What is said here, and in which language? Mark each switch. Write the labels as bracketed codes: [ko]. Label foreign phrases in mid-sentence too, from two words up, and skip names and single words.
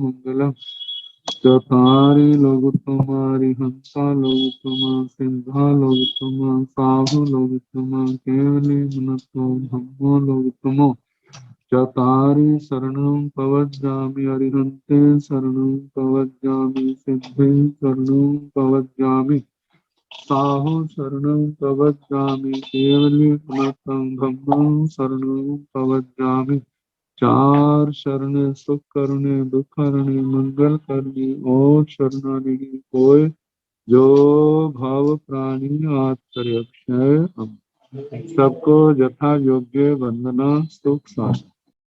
[pra] मंगलम, चतारि लोगोत्तमा हरिहंता लोगोत्तमा, सिद्धा लोगोत्तमा, साहु लोगोत्तमा, केवली मनोतो धम्मो लोगोत्तमो, चतारि शरणं पवज्जामि अरिहन्ते, शरणं पवज्जामि सिद्धे, शरणं पवज्जामि साहु, शरणं पवज्जामि केवली पुनतं धम्मं, शरणं पवज्जामि। [hi] चार शरण सुख करने, दुख हरने, मंगल करने और शरणानी कोय, जो भाव प्राणी आत्मरक्षय। सबको यथा योग्य वंदना, सुख शांति।